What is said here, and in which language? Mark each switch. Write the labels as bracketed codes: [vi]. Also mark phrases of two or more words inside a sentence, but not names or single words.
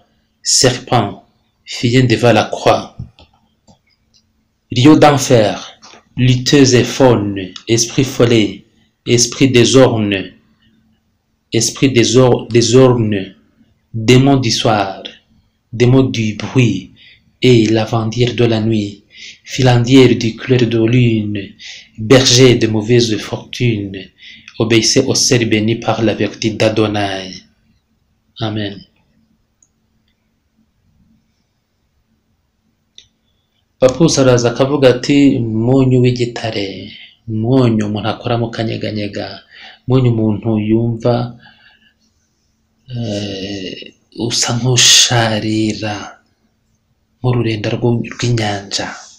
[fr] Serpent, fuyez devant la croix. Lieu d'enfer, lutteuse et faune, esprit follet, esprit désorne, démon du soir, démon du bruit et lavandière de la nuit, filandière du clair de lune, berger de mauvaise fortune, obéissez au ciel béni par la vertu d'Adonai. Amen. [rw] Papusi araza akavuga ati, munyu w'igitare, munyu umuntu akoramo kanyeganyega, munyu umuntu yumva usa nk'usharira nk'ururenda rw'inyanja.